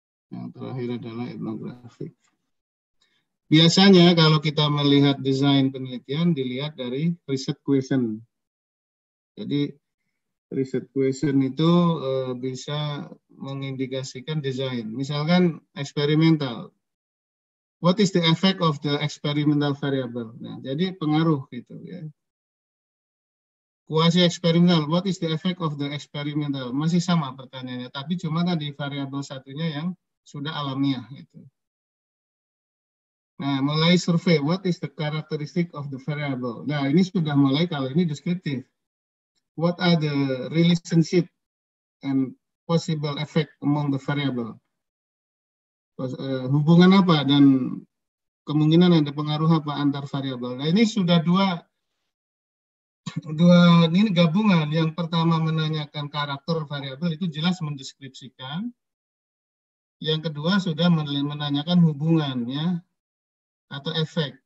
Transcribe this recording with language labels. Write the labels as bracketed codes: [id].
[id] Yang terakhir adalah etnografik. Biasanya kalau kita melihat desain penelitian dilihat dari riset question. Jadi riset question itu bisa mengindikasikan desain. Misalkan eksperimental. [en] What is the effect of the experimental variable? [id] Nah, jadi pengaruh gitu ya. Kuasi eksperimental, [en] what is the effect of the experimental? [id] Masih sama pertanyaannya, tapi cuma tadi variabel satunya yang sudah alamiah gitu. Nah, mulai survei, [en] what is the characteristic of the variable? [id] Nah, ini sudah mulai kalau ini deskriptif. [en] What are the relationship and possible effect among the variable? [id] Hubungan apa dan kemungkinan ada pengaruh apa antar variabel? Nah, ini sudah dua ini gabungan. Yang pertama menanyakan karakter variabel itu jelas mendeskripsikan. Yang kedua sudah menanyakan hubungan ya atau efek.